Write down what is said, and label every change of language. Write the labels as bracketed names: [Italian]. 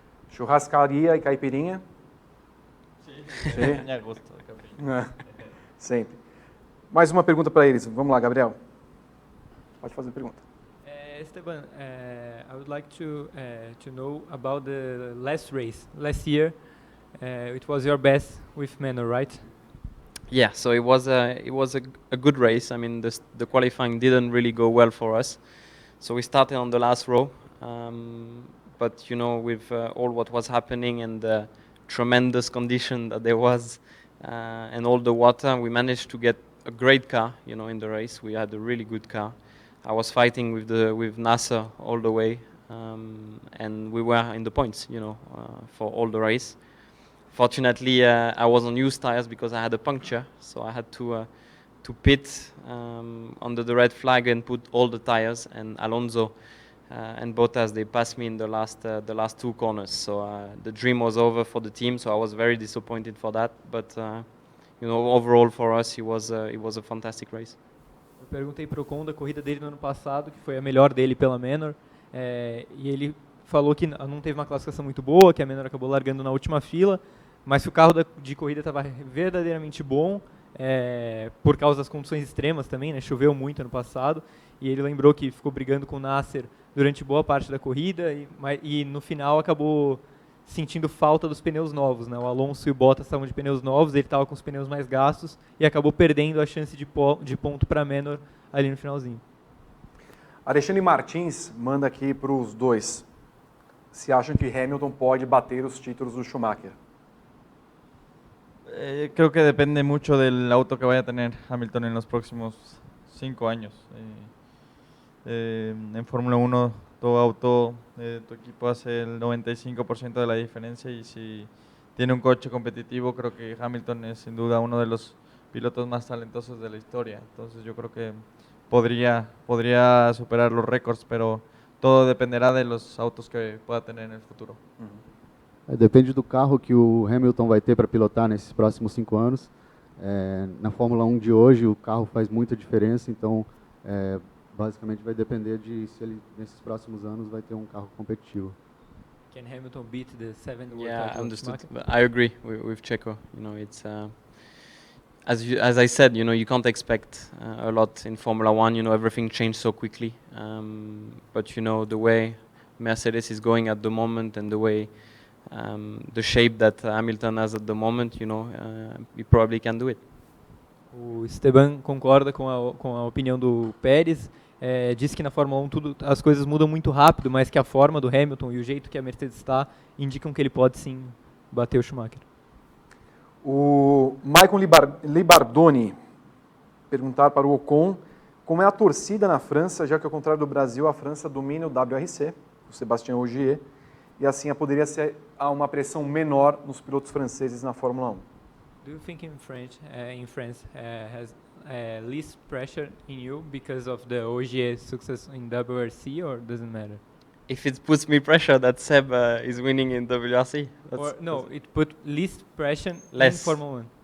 [Portuguese] Churrascaria e caipirinha? Sim. Me gosto da caipirinha. Sempre. Mais uma pergunta para eles. Vamos lá, Gabriel. Pode fazer a pergunta. [English] Esteban, I would like to know about the last race. Last year, it was your best with Manor, right? Yeah, so it was a good race. I mean, the qualifying didn't really go well for us, so we started on the last row. But with all what was happening and the tremendous condition that there was, and all the water, we managed to get a great car. In the race, we had a really good car. I was fighting with Nasser all the way, and we were in the points. For all the race. Fortunately, I was on used tires because I had a puncture, so I had to pit under the red flag and put all the tires. And Alonso and Bottas, they passed me in the last 2 corners. So the dream was over for the team. So I was very disappointed for that. But overall for us, it was a fantastic race. [Portuguese] Eu perguntei para o Ocon da corrida dele no ano passado, que foi a melhor dele pela Manor, e ele falou que não teve uma classificação muito boa, que a Manor acabou largando na última fila, mas que o carro de corrida estava verdadeiramente bom, por causa das condições extremas também, né? Choveu muito ano passado, e ele lembrou que ficou brigando com o Nasser durante boa parte da corrida, e no final acabou sentindo falta dos pneus novos, né? O Alonso e o Bottas estavam de pneus novos, ele estava com os pneus mais gastos, e acabou perdendo a chance de ponto para a Manor ali no finalzinho. Alexandre Martins manda aqui para os dois. Se acham que Hamilton pode bater os títulos do Schumacher? [Spanish] Creo que depende mucho del auto que vaya a tener Hamilton en los próximos 5 años. En Fórmula 1, todo auto, tu equipo hace el 95% de la diferencia, y si tiene un coche competitivo, creo que Hamilton es sin duda uno de los pilotos más talentosos de la historia. Entonces yo creo que podría superar los récords, pero todo dependerá de los autos que pueda tener en el futuro. [Portuguese] Depende do carro que o Hamilton vai ter para pilotar nesses próximos 5 anos. Na Fórmula 1 de hoje, o carro faz muita diferença, então basicamente vai depender de se ele, nesses próximos anos, vai ter um carro competitivo. [English] Can Hamilton beat the 7th world Yeah, title of understood. Schumacher? But I agree with Checo. You know, it's as I said. You know, you can't expect a lot in Formula One. You know, everything changed so quickly. But you know, the way Mercedes is going at the moment and the way the shape that Hamilton has at the moment, you know, he probably can do it. [Portuguese] O Esteban concorda com a opinião do Pérez, diz que na Fórmula 1 as coisas mudam muito rápido, mas que a forma do Hamilton e o jeito que a Mercedes está indicam que ele pode sim bater o Schumacher. O Maicon Libardoni perguntar para o Ocon como é a torcida na França, já que ao contrário do Brasil, a França domina o WRC, o Sébastien Ogier, e assim poderia ser uma pressão menor nos pilotos franceses na Fórmula 1. [English] Do you think in France has least pressure in you because of the Ogier success in WRC, or doesn't matter? If it puts me pressure that Seb is winning in WRC, Or no, it put least pressure in Less. Formula 1.